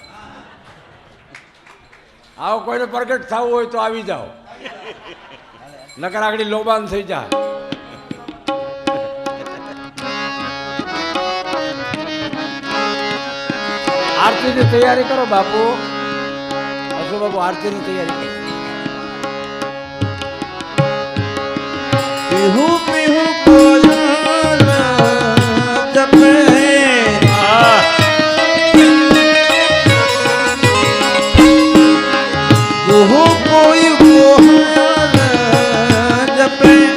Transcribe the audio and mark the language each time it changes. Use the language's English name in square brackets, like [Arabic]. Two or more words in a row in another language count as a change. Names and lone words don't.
[Gujarati] આવો કોઈને પ્રગટ થવું હોય તો આવી જાઓ, નકર આગળ લોબાન થઈ જાય. આરતીની તૈયારી કરો બાપુ. હસુ બાપુ આરતીની તૈયારી કરો. [Hindi] पीहू पीहू कोयल जपे कुहू कोई कोयल जपे